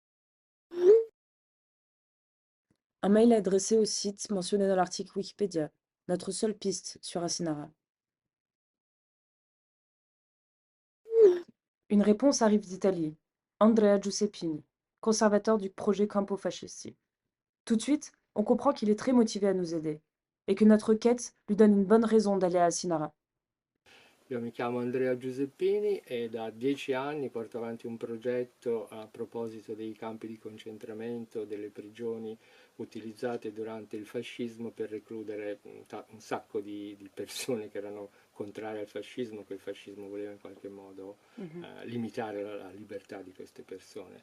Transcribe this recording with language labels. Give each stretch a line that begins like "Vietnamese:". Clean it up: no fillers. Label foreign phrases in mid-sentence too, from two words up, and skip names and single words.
French: Un mail adressé au site mentionné dans l'article Wikipédia, notre seule piste sur Asinara. Une réponse arrive d'Italie, Andrea Giuseppini, conservateur du projet Campo Fascisti. Tout de suite, on comprend qu'il est très motivé à nous aider, et que notre quête lui donne une bonne raison d'aller à Asinara.
Italian: Io mi chiamo Andrea Giuseppini e da 10 anni porto avanti un progetto a proposito dei campi di concentramento, delle prigioni utilizzate durante il fascismo per recludere un sacco di persone che erano contrarie al fascismo, che il fascismo voleva in qualche modo limitare la libertà di queste persone.